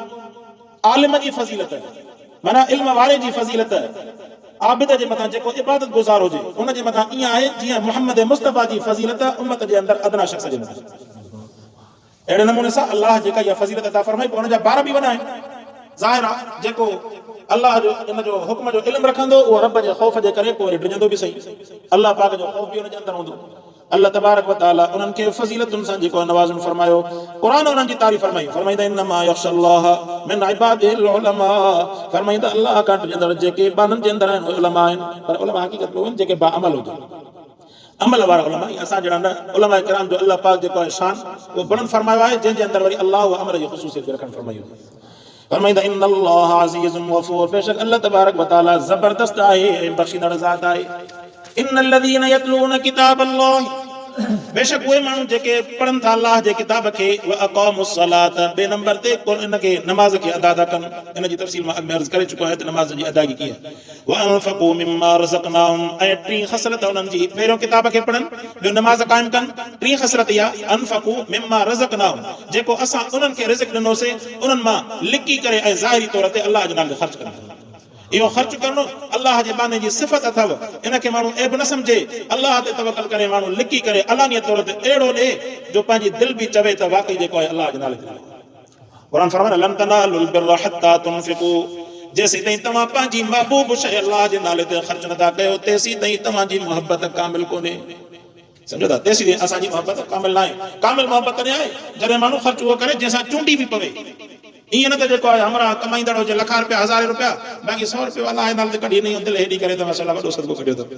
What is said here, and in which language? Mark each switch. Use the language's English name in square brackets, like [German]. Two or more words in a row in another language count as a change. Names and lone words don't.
[Sindhi] आलिम जी फज़ीलत माना इल्म वारे जी फज़ीलत आबिद जे मथां जेको इबादत गुज़ार हुजे उन जे मथां ईअं आहे जीअं मुहम्मद मुस्तफ़ा जी फज़ीलत उम्मत जे अंदरि अदना शख़्स जे मथां। अहिड़े नमूने सां अल्लाह जेका इहा फज़ीलत अता फरमाई पोइ हुनजा ॿार बि वॾा आहिनि। ज़ाहिर आहे जेको अल्लाह जो इन जो हुक्म जो इल्म रखंदो उहो रब जे ख़ौफ़ जे करे पोइ डिॼंदो बि सही, अल्लाह पाक जो ख़ौफ़ बि हुन जे अंदरि हूंदो। [Arabic] الله تبارك وتعالى [Sindhi] उन्हनि खे फज़ीलतुनि सां जेको नवाज़ुन फरमायो, क़ुरान उन्हनि जी तारीफ़ फरमाई। फरमाई त [Arabic] إنما يخشى الله من عباده العلماء. [Sindhi] फरमाई त अल्लाह खां डिॼंदड़ जेके बाननि जे अंदरि आहिनि उहे उलमा आहिनि, पर उलमा हक़ीक़त में आहिनि जेके बाअमल हुजनि, अमल वारा उलमा। असां जहिड़ा न उलमा किराम जो अल्लाह पाक जेको आहे शान उहो बुलंद फरमायो आहे, जंहिंजे अंदरि वरी अल्लाह उहा अमर जी ख़ुसूसियत रखणु फरमाई। [Arabic] फरमाईंदा إن الله عزيز غفور. [Sindhi] बेशक [Arabic] الله تبارك وتعالى [Sindhi] ज़बरदस्त आहे, बख़्शींदड़ ज़ात आहे। [Arabic] إن الذين يتلون كتاب الله. [Sindhi] बेशक उहे माण्हू जेके पढ़नि था अल्लाह जे किताब खे, [Arabic] وأقاموا الصلاة [Sindhi] बे नंबर ते इनखे नमाज़ खे अदा था कनि। इन जी तफ़सील मां अॻु में अर्ज़ करे चुको आहियां त नमाज़ जी अदायगी कीअं। [Arabic] وأنفقوا مما رزقناهم. [Sindhi] ऐं टीं ख़सलत उन्हनि जी, पहिरियों किताब खे पढ़नि, ॿियो नमाज़ क़ाइमु कनि। टीं ख़सलत इहा [Arabic] أنفقوا مما رزقناهم, [Sindhi] जेको असां उन्हनि खे रिज़्क़ ॾिनोसीं उन्हनि मां लिकी करे ऐं ज़ाहिरी तौर ते अल्लाह जे नाले ख़र्च कनि। इहो ख़र्च करणो अल्लाह जे बाने जी सिफ़त अथव। इनखे माण्हू ऐब न सम्झे, अल्लाह ते तवक्कल करे माण्हू लिकी करे अलानिय तौर ते अहिड़ो ॾे जो पंहिंजी दिलि बि चवे त वाक़ई जेको आहे अल्लाह जे नाले ते। [Arabic] क़ुरान फरमाए لن تنالوا البر حتى تنفقوا. [Sindhi] जेसीं ताईं तव्हां पंहिंजी महबूब शइ अल्लाह जे नाले ते ख़र्च नथा कयो, तेसीं ताईं तव्हांजी मोहबत कामिल कोन्हे। सम्झो था, तेसीं ताईं असांजी मोहबत कामिल न आहे। कामिल मोहबत तॾहिं आहे जॾहिं माण्हू ख़र्च उहो करे जंहिंसां चूंडी बि पवे। ईअं न त जेको आहे हमरा कमाईंदड़ हुजे लख रुपया, 1000 रुपया, बाक़ी 100 रुपया अल्लाह जे नाले ते कढी नहीं दिलि हेॾी करे त माशाअल्लाह वॾो सदको कढियो अथव।